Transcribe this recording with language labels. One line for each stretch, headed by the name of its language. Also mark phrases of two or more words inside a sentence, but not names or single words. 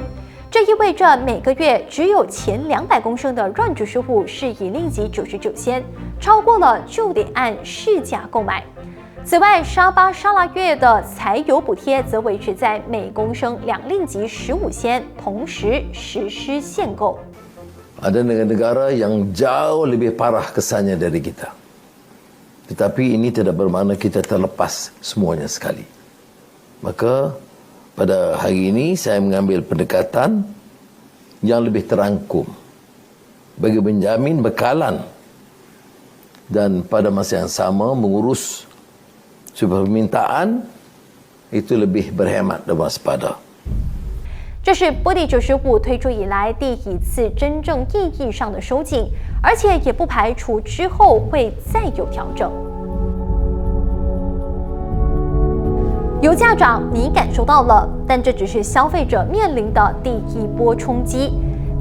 Chinese: 这意味着每个月只有前200公升的RON 95是1令吉99仙，超过了就得按市价购买。此外，沙巴、沙拉越的柴油补贴则维持在每公升2令吉15仙，同时实施限购。
Malay: Ada negara-negara yang jauh lebih parah kesannya dari kita. Tetapi ini tidak bermakna kita terlepas semuanya sekali. Maka pada hari ini saya mengambil pendekatan yang lebih terangkum bagi menjamin bekalan dan pada masa yang sama mengurus supaya permintaan itu lebih berhemat dan waspada.
Chinese: 这是波迪95推出以来第一次真正意义上的收紧，而且也不排除之后会再有调整。油价涨，你感受到了，但这只是消费者面临的第一波冲击。